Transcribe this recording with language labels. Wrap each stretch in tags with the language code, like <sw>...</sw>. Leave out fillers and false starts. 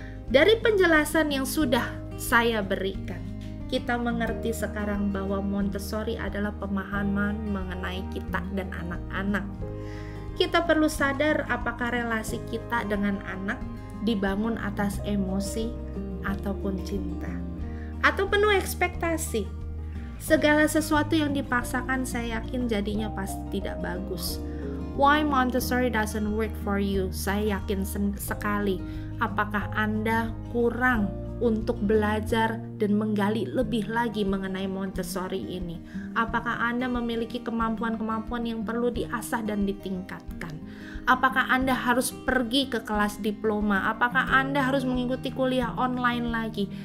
<id>Dari penjelasan yang sudah saya berikan, kita mengerti sekarang bahwa Montessori adalah pemahaman mengenai kita dan anak-anak. Kita perlu sadar apakah relasi kita dengan anak dibangun atas emosi ataupun cinta, atau penuh ekspektasi. Segala sesuatu yang dipaksakan, saya yakin jadinya pasti tidak bagus.</id> <en>Why Montessori doesn't work for you?</en> <id>Saya yakin sekali. Apakah Anda kurang untuk belajar dan menggali lebih lagi mengenai Montessori ini? Apakah Anda memiliki kemampuan-kemampuan yang perlu diasah dan ditingkatkan? Apakah Anda harus pergi ke kelas diploma? Apakah Anda harus mengikuti kuliah online lagi?</id>